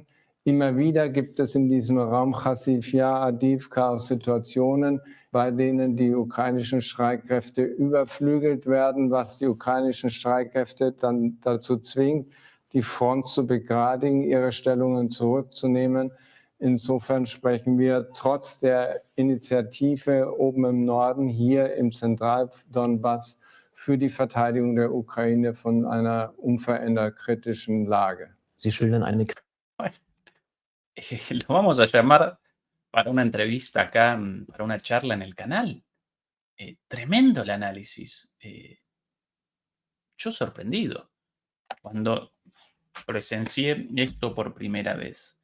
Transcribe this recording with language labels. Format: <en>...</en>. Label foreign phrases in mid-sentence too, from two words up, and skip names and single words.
<de>Immer wieder gibt es in diesem Raum Chasiv Yar, Avdiivka auch Situationen, bei denen die ukrainischen Streitkräfte überflügelt werden, was die ukrainischen Streitkräfte dann dazu zwingt, die Front zu begradigen, ihre Stellungen zurückzunehmen. Insofern sprechen wir trotz der Initiative oben im Norden, hier im Zentral-Donbass, für die Verteidigung der Ukraine von einer unverändert kritischen Lage. Sie schildern eine</de> <es>Lo vamos a llamar para una entrevista acá, para una charla en el canal. Tremendo el análisis. Yo sorprendido cuando presencié esto por primera vez.</es>